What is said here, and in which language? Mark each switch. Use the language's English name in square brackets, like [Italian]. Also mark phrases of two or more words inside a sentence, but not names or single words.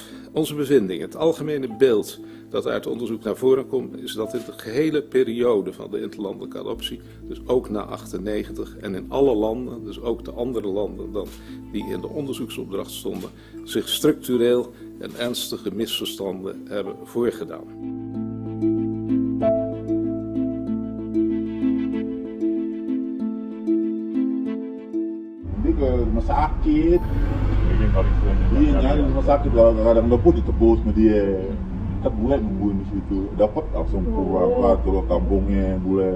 [Dutch] Onze bevinding, het algemene beeld dat uit onderzoek naar voren komt, is dat in de gehele periode van de interlandelijke adoptie, dus ook na 98 en in alle landen, dus ook de andere landen dan die in de onderzoeksopdracht stonden, zich structureel en ernstige misverstanden hebben voorgedaan. [Indonesian] Dia ke rumah sakit. Dia nyari rumah sakit, kadang-kadang dapur ditebus sama dia. Kan bule nungguin di situ, dapat langsung pulang ke kampungnya bule.